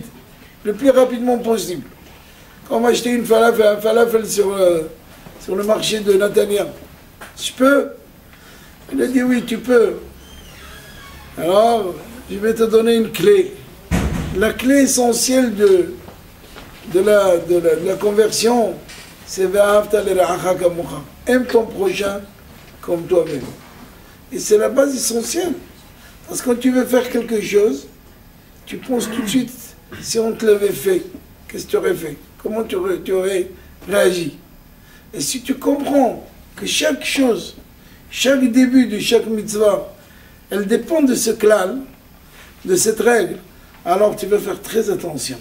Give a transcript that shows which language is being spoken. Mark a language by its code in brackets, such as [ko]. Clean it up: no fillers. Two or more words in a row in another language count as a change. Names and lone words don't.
[fr] Le plus rapidement possible. Quand on m'a acheté un falafel sur le marché de Natania, je peux? Il a dit oui, tu peux. Alors, je vais te donner une clé. La clé essentielle de la conversion, c'est [he] ואהבת לרעך כמוך. [fr] Aime ton prochain comme toi-même. Et c'est la base essentielle. Parce que quand tu veux faire quelque chose, tu penses tout de suite, si on te l'avait fait, qu'est-ce que tu aurais fait? Comment tu aurais réagi? Et si tu comprends que chaque chose, chaque début de chaque mitzvah, elle dépend de ce klal, de cette règle, alors tu vas faire très attention.